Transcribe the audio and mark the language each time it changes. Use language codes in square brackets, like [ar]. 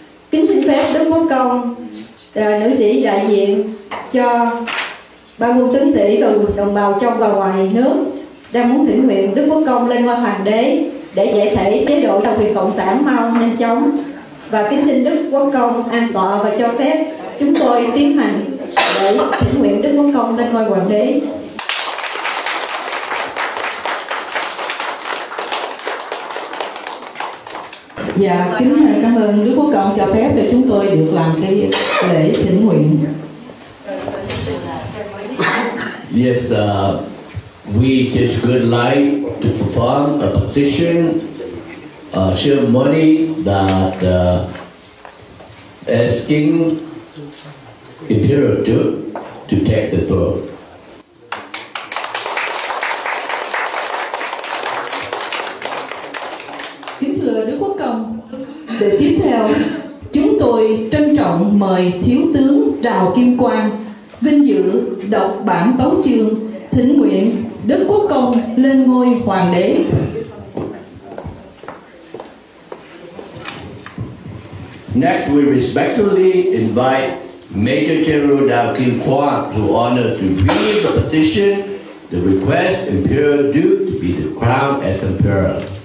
[vi] kính xin phép Đức Quốc Công, nữ sĩ đại diện cho ba quân tướng sĩ và đồng bào trong và ngoài nước đang muốn thỉnh nguyện Đức Quốc Công lên ngôi hoàng đế để giải thể chế độ tàu quyền cộng sản mau nhanh chóng, và kính xin Đức Quốc Công an tọa và cho phép chúng tôi tiến hành để thỉnh nguyện Đức Quốc Công lên ngôi hoàng đế. Dạ, kính cảm ơn Đức Quốc Công cho phép để chúng tôi được làm cái lễ thỉnh nguyện. [en] Yes, we just would like to perform a petition ceremony that asking Imperial Duke to take the throne. [vi] Kính thưa Đức Quốc Công, để tiếp theo chúng tôi trân trọng mời Thiếu tướng Đào Kim Quang vinh dự đọc bản tấu chương thỉnh nguyện Đức Quốc Công lên ngôi hoàng đế. [en] Next, we respectfully invite Major General Đào Kim Quang to honor to read the petition to request Imperial Duke to be the crowned as Emperor.